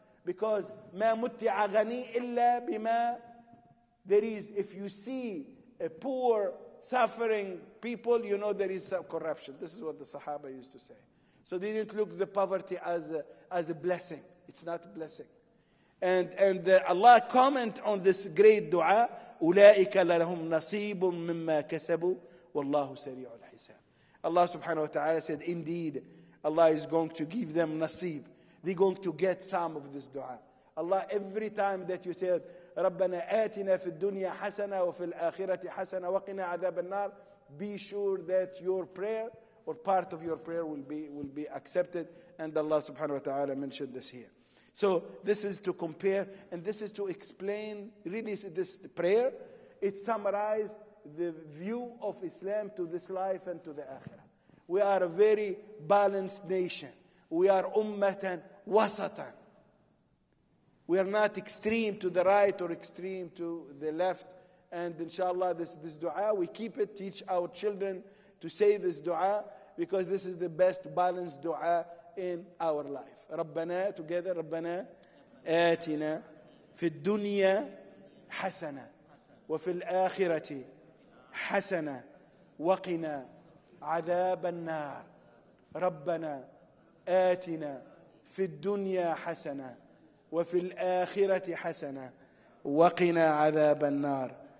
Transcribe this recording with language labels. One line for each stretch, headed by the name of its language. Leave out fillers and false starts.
English: Because ما متع غني إلا بما, there is, if you see a poor, suffering people, you know there is some corruption. This is what the Sahaba used to say. So they didn't look at the poverty as a blessing. It's not a blessing.
Arabic: And Allah comment on this great dua, أولئك لهم نصيب مما كسبوا والله سريع الحساب.
English: Allah subhanahu wa ta'ala said, indeed, Allah is going to give them nasib. They're going to get some of this dua. Allah, every time that you said, ربنا آتنا في الدنيا حسنة وفي الآخرة حسنة وقنا عذاب النار, be sure that your prayer or part of your prayer will be accepted. And Allah subhanahu wa ta'ala mentioned this here. So this is to compare, and this is to explain, really this prayer, it summarizes the view of Islam to this life and to the akhirah. We are a very balanced nation. We are ummatan wasatan. We are not extreme to the right or extreme to the left. And inshallah, this dua, we keep it, teach our children to say this dua, because this is the best balanced dua in our life.
Arabic: ربنا, together, ربنا آتنا في الدنيا حسنة وفي الآخرة حسنة وقنا عذاب النار. ربنا آتنا في الدنيا حسنة وفي الآخرة حسنة وقنا عذاب النار.